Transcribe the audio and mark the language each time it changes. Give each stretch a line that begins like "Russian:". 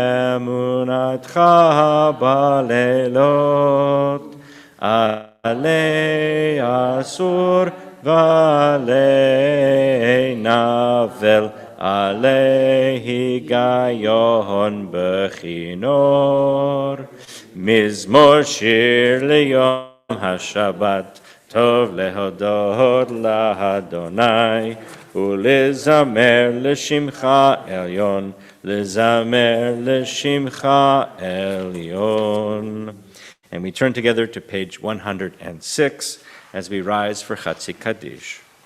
Hebrew: ואמונתך בלילות, עלי אסור ועלי נבל, עלי היגיון בכינור. מזמור שיר ליום השבת, טוב להודות לאדוני, ולזמר לשמך עליון, Lezamer l'shimcha elyon.
English: And we turn together to page 106 as we rise for Chatzi Kaddish.